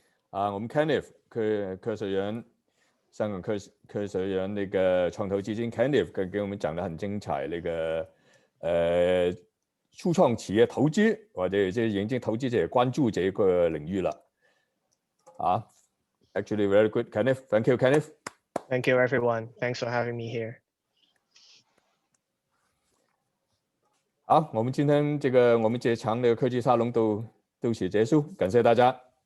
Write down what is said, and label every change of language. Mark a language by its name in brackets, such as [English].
[Chinese] 我们 Kenneth 科学员，香港科学员那个创投基金 Kenneth 给我们讲得很精彩，那个初创企业投资或者有些引进投资者关注这个领域了。 [English] Actually very good, Kenneth. Thank you, Kenneth. Thank you, everyone. Thanks for having me here. [Chinese] 好，我们今天我们这场的科技沙龙都此结束，感谢大家。